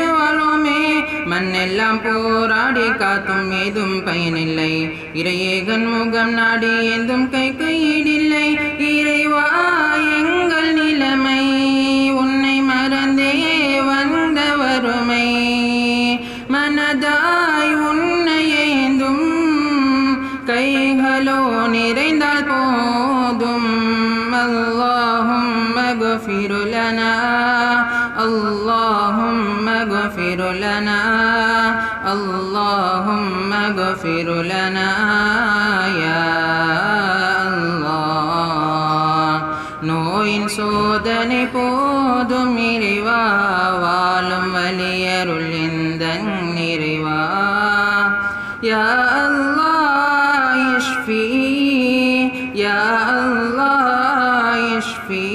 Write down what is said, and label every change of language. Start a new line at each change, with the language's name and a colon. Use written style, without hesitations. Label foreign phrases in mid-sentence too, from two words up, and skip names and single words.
Tamil: வாழ்வோமே மண்ணெல்லாம் போராடி காத்தும் ஏதும் பயனில்லை இறையேகன் முகம் நாடி ஏந்தும் கைக்கு ஈடில்லை இறைவா எங்கள் நிலைமை உன்னை மறந்தே வந்த வறுமை மனதாய் உன்னை ஏந்தும் கைகளோ நிறைந்தால் போதும்
Arabic: اللهم اغفر لنا اللهم اغفر لنا اللهم اغفر لنا يا الله
Tamil: நோயின் சோதனை போதும் இறைவா வாழும் வலியருள் எந்தன் இறைவா யா
Arabic: الله اشف يا الله اشف